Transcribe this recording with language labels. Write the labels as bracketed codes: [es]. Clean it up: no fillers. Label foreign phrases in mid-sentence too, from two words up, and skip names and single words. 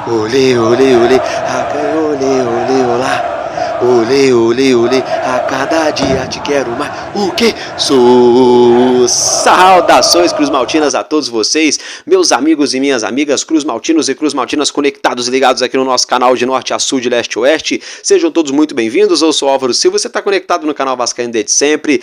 [pt] Olê, olê, olê, olê, olê, olá. Olê, olê, olê, a cada dia te quero mais. O que? Saudações Cruz Maltinas a todos vocês, meus amigos e minhas amigas, Cruz Maltinos e Cruz Maltinas conectados e ligados aqui no nosso canal de norte a sul, de leste a oeste. Sejam todos muito bem-vindos, eu sou Álvaro Silva, você está conectado no canal Vascaíno desde sempre.